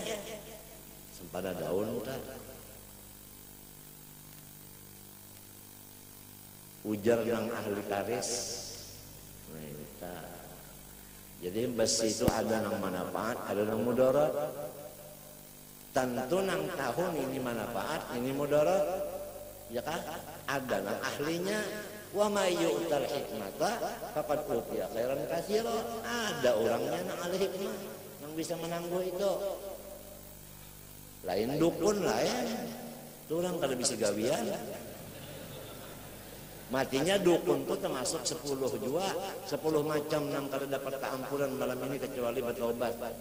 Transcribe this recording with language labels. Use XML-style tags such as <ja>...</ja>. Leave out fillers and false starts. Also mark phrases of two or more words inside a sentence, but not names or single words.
<bjn>Sampana daun tak. Ujar nang ahli karis. Nah, jadi besi itu ada nang manfaat, ada nang mudarat. Tentu nang tahun ini manfaat, ini mudarat. Ya kan? Ada nang ahlinya.</bjn> <ar>Wa may yu'tal hikmata faqad utiya khairan katsira.</ar> <bjn>Ada orangnya nang ahli hikmah yang bisa menangguh itu. Lain dukun lain. Itu orang kada bisa gawian. Matinya dukun itu termasuk 10 jua, 10 macam nang kada dapat keampunan malam ini kecuali bertobat.</bjn>